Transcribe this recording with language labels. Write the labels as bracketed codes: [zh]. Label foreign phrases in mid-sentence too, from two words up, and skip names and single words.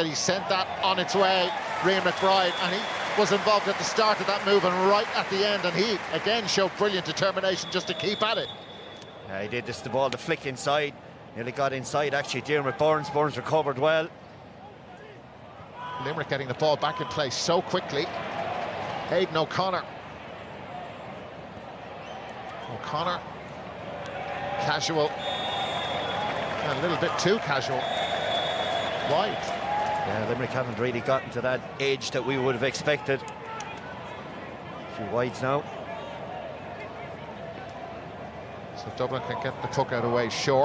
[en] He sent that on its way, Rian McBride, and he was involved at the start of that move and right at the end, and he again showed brilliant determination just to keep at it. Yeah, he did this, the ball, the flick inside. Nearly got inside, actually, Diarmuid Burns. Burns recovered well. Limerick getting the ball back in play so quickly. Aidan O'Connor. O'Connor, casual. A little bit too casual. Wide. Yeah, Limerick haven't really gotten to that edge that we would have expected. A few wides now. So Dublin can get the puck out away short.